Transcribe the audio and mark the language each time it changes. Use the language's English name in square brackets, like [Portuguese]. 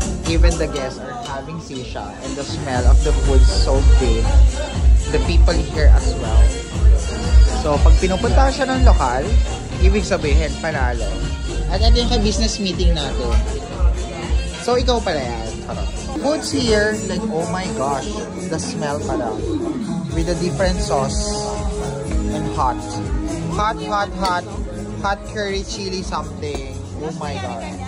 [English] Even the guests are having sisha and the smell of the food is so good. The people here as well. [Filipino] So, pag pinupunta siya ng lokal, ibig sabihin, panalo. At ito yung ka-business meeting natin. So, ikaw pala yan. [English] Foods here, like, oh my gosh, the smell pala. With a different sauce and hot. Hot, hot, hot. Hot curry chili something. Oh my god.